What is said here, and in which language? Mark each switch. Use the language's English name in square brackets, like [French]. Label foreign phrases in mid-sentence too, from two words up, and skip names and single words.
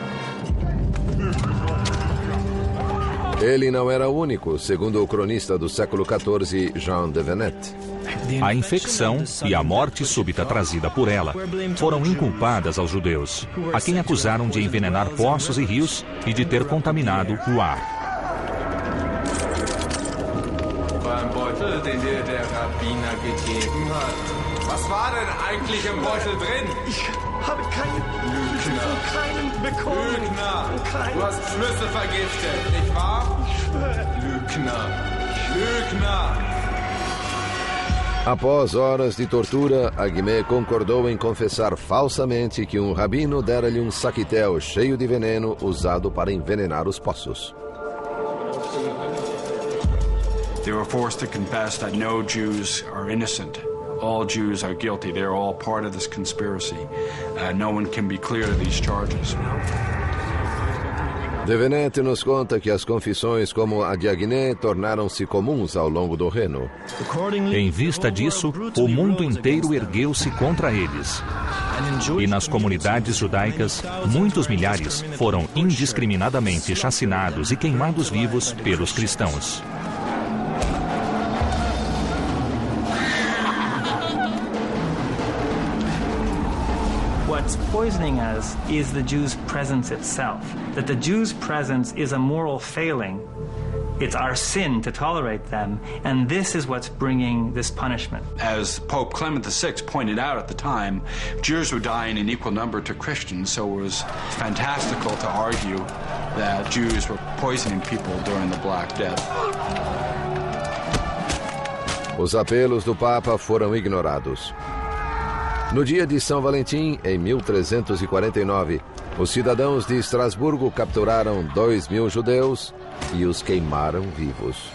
[Portuguese] Ele não era o único, segundo o cronista do século XIV, Jean de Venette. A infecção e a morte súbita trazida por ela foram inculpadas aos judeus, a quem acusaram de envenenar poços e rios e de ter contaminado o ar. [German] Beim Beutel, den dir der Rabbiner gegeben hat. Was war denn eigentlich im Beutel drin? Ich habe keinen bekommen. Lügner! Du hast Schlüssel vergiftet, nicht wahr? Ich schwöre. Lügner! Lügner! [Portuguese] Após horas de tortura, Aguimé concordou em confessar falsamente que um rabino dera-lhe um saquitel cheio de veneno usado para envenenar os poços. [English] They were forced to confess that no Jews are innocent. All Jews are guilty. They're all part of this conspiracy. No one can be cleared of these charges. [Portuguese] De Venette nos conta que as confissões como a de Aguimé tornaram-se comuns ao longo do Reno. Em vista disso, o mundo inteiro ergueu-se contra eles. E nas comunidades judaicas, muitos milhares foram indiscriminadamente chacinados e queimados vivos pelos cristãos. [English] What's poisoning us is the Jews' presence itself. That the Jews' presence is a moral failing. It's our sin to tolerate them, and this is what's bringing this punishment. As Pope Clement VI pointed out at the time, Jews were dying in equal number to Christians, so it was fantastical to argue that Jews were poisoning people during the Black Death. [Portuguese] Os apelos do Papa foram ignorados. No dia de São Valentim, em 1349, os cidadãos de Estrasburgo capturaram 2.000 judeus e os queimaram vivos.